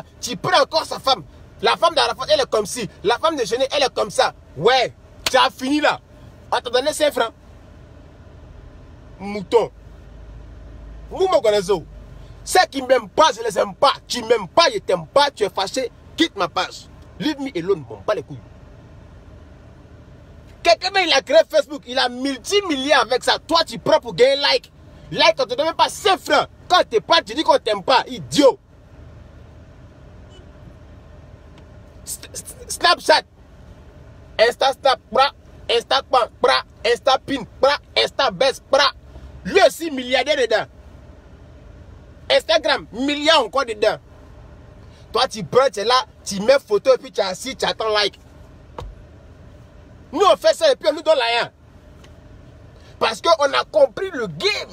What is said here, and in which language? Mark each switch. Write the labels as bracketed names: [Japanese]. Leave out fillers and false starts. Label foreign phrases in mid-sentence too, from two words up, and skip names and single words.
[French] Tu prends encore sa femme. La femme d'Arafat, elle est comme ci. La femme de Chené, elle est comme ça. Ouais, tu as fini là. On t'a donné 5 francs. Mouton. Vous me connaissez. Ceux qui ne m'aiment pas, je ne les aime pas. Tu ne m'aimes pas, je ne t'aime pas, tu es fâché. Quitte ma page. [English] Leave me alone, [French] bon, pas les couilles. Quelqu'un, il a créé Facebook, il a multimilliards avec ça. Toi, tu prends pour gagner like. Like, on ne te donne même pas 5 francs. Quand tu pas, tu dis qu'on ne t'aime pas. Idiot. Snapchat. Insta Snap, bra. Insta Pan, bra. Insta Pin, bra. Insta Best, bra. Lui aussi, milliardaire dedans. Instagram, milliards encore dedans. Toi, tu prends, tu es là, tu mets photo et puis tu es assis, tu attends like. Nous, on fait ça et puis on nous donne rien. Parce qu'on a compris le game.